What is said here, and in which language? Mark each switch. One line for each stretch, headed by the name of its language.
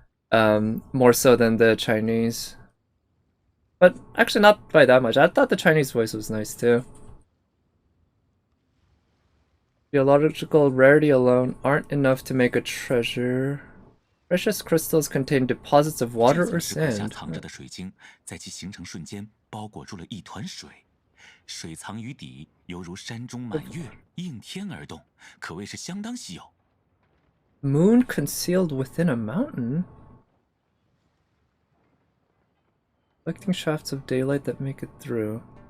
English: More so than the Chinese. But actually not by that much. I thought the Chinese voice was nice too. Geological rarity alone aren't enough to make a treasure. Precious crystals contain deposits of water or sand.
Chinese: 在其形成瞬间包裹住了一团水，水藏于底，犹如山中满月，应天而动，可谓是相当稀有。
English: Moon concealed within a mountain? Collecting shafts of daylight that make it through.